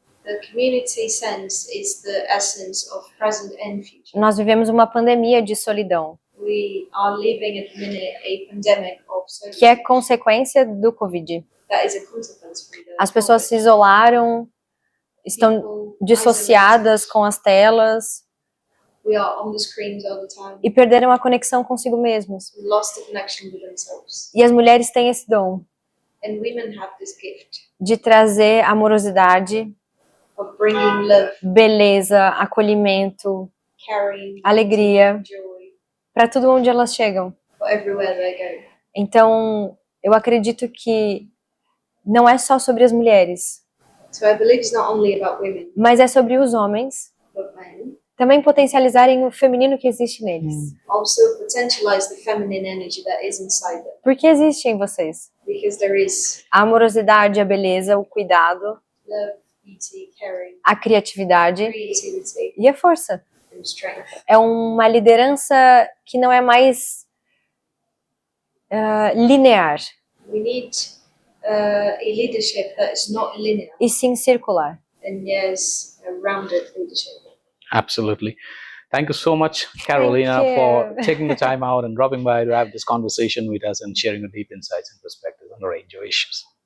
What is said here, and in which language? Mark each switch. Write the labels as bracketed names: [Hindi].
[English] The community sense is the essence of present and future. [Portuguese] Nós vivemos uma pandemia de solidão, [English] We are living at the minute a pandemic of social [Portuguese] que é consequência do Covid. [English] that is a consequence from the [Portuguese] As pessoas se isolaram, estão [English] people [Portuguese] dissociadas [English] isolated. [Portuguese] com as telas [English] We are on the screens all the time. [Portuguese] e perderam a conexão consigo mesmos. [English] We lost the connection with themselves. [Portuguese] E as mulheres têm esse dom [English] And women have this gift [Portuguese] de trazer amorosidade, [English] of bringing love, [Portuguese] beleza, acolhimento, [English] caring, [Portuguese] alegria [English] joy [Portuguese] para tudo onde elas chegam. [English] for everywhere they go. [Portuguese] Então, eu acredito que não é só sobre as mulheres, [English] So I believe it's not only about women, [Portuguese] mas é sobre os homens [English] but men. [Portuguese] também potencializarem o feminino que existe neles. [English] Also potentialize the feminine energy that is inside them. [Portuguese] Porque existe em vocês [English] Because there is [Portuguese] a amorosidade, a beleza, o cuidado, [English] love, beauty, caring, [Portuguese] a criatividade [English] creativity, [Portuguese] e a força. [English] and strength. [Portuguese] É uma liderança que não é mais linear, [English] We need a leadership that is not linear, [Portuguese] e sim circular. [English] and yes, a rounded leadership. Absolutely. Thank you so much, Carolina, Thank you. for taking the time out and dropping by to have this conversation with us and sharing your deep insights and perspectives on a range of issues.